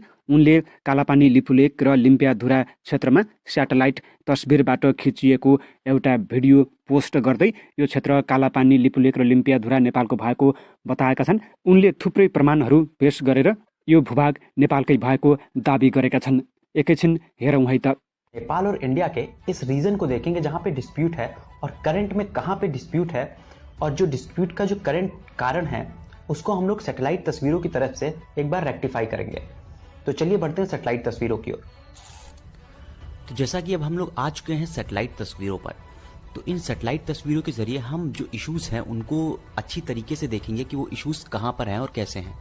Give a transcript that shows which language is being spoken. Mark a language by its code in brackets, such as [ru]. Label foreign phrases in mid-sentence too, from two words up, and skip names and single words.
[ne] उनले कालापानी लिपुलेक र लिम्पियाधुरा क्षेत्रमा स्याटेलाइट तस्बिरबाट खिचिएको एउटा भिडियो पोस्ट गर्दै यो क्षेत्र कालापानी लिपुलेक र लिम्पियाधुरा नेपालको भएको बताएका छन्। उनले थुप्रै प्रमाणहरू पेश गरेर यो भूभाग नेपालकै भएको दाबी गरेका छन्। एकैछिन हेरौँ है त। [hi] नेपाल और इंडिया के इस रीजन को देखेंगे जहां पे डिस्प्यूट है और करंट में कहां पे डिस्प्यूट है, और जो डिस्प्यूट का जो करंट कारण है उसको हम लोग सैटेलाइट तस्वीरों की तरफ से एक बार रेक्टिफाई करेंगे। तो चलिए बढ़ते हैं सैटेलाइट तस्वीरों की ओर। तो जैसा कि अब हम लोग आ चुके हैं सैटेलाइट तस्वीरों पर, तो इन सैटेलाइट तस्वीरों के जरिए हम जो इश्यूज हैं उनको अच्छी तरीके से देखेंगे कि वो इश्यूज कहां पर हैं और कैसे हैं।